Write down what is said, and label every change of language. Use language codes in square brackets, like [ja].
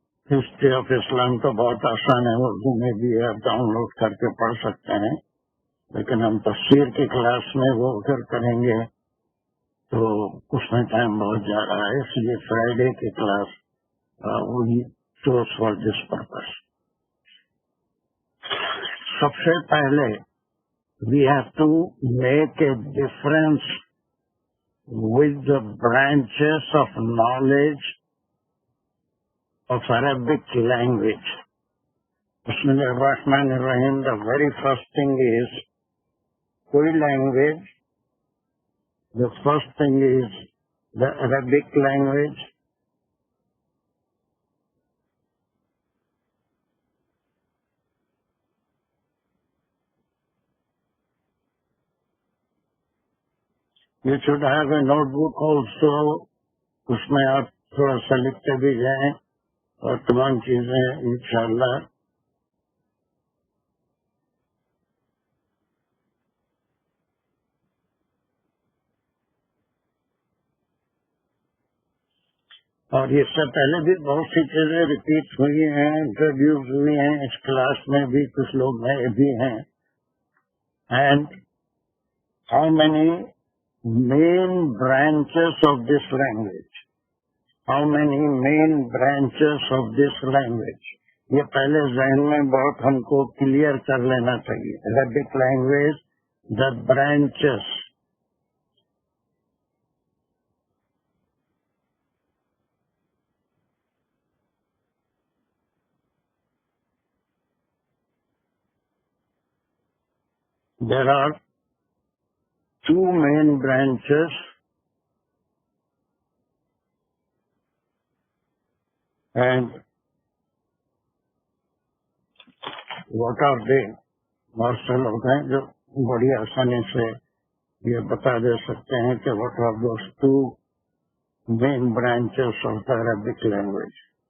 [ur] History of اسلام تو بہت آسان ہے، اردو میں بھی آپ ڈاؤن لوڈ کر کے پڑھ سکتے ہیں، لیکن ہم تفسیر کی کلاس میں وہ اگر کریں گے تو اس میں ٹائم بہت جا رہا ہے، اس لیے فرائیڈے کی کلاس وہی [en] Chose for this purpose. [ur] سب سے پہلے [en] we have to make a difference with the branches of knowledge of Arabic language. Bismillah ar-Rahman ar-Rahim. The very first thing is, koi language, the first thing is the Arabic language. You should have a notebook also. [ur] اس میں آپ تھوڑا سا لکھتے بھی جائیں اور تمام چیزیں انشاءاللہ. اور اس سے پہلے بھی بہت سی چیزیں ریپیٹ ہوئی ہیں، انٹروڈیوس ہوئی ہیں اس کلاس میں بھی، کچھ لوگ نئے بھی ہیں. [en] And how many main branches of this language? How many main branches of this language? [ur] یہ پہلے ذہن میں بہت ہم کو کلیئر کر لینا چاہیے. [en] Arabic language, the branches. There are two main branches, and what are they? [ur] بہت سے لوگ ہیں جو بڑی آسانی سے یہ بتا دے سکتے ہیں کہ [en] what are those two main branches of the Arabic language.